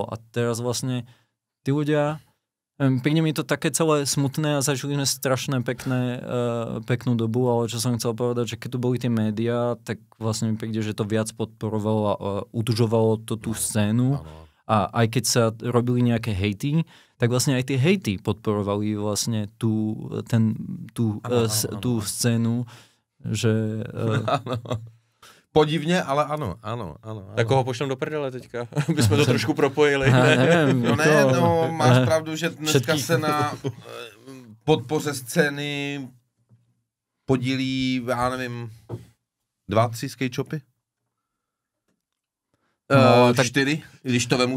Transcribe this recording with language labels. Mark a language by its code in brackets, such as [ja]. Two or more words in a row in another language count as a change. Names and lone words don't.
[sk] A teraz vlastne tí ľudia, príde mi to také celé smutné a zažili sme strašné peknú dobu, ale čo som chcel povedať, že keď tu boli tie médiá, tak vlastne mi príde, že to viac podporovalo a udržovalo to tú scénu. A aj keď sa robili nejaké hejty, tak vlastne aj tie hejty podporovali vlastne tú scénu, že... [cs] Podivně, ale ano. Tak koho pošlem do prdele teďka, aby jsme to trošku propojili. Máš pravdu, že dneska se na podpoře scény podílí, já nevím, 2-3 [en] skate shopy? [cs] 4, když to vemu